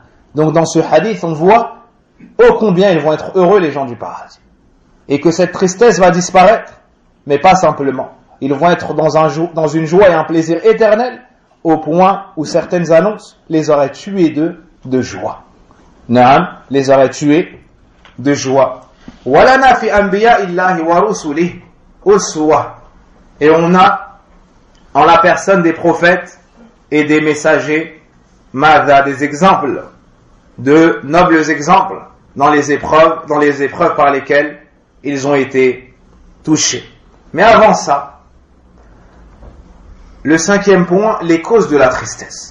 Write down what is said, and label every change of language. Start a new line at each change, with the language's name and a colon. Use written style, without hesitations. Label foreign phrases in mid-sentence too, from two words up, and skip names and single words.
French: Donc dans ce hadith, on voit ô combien ils vont être heureux les gens du paradis. Et que cette tristesse va disparaître, mais pas simplement. Ils vont être dans une joie et un plaisir éternel, au point où certaines annonces les auraient tués de joie. Naam, les auraient tués de joie.
Arabic: ولنا في أنبياء الله ورسله أسوة.
French: Et on a, en la personne des prophètes et des messagers, Mada, des exemples, de nobles exemples dans les épreuves par lesquelles ils ont été touchés. Mais avant ça, le cinquième point, les causes de la tristesse.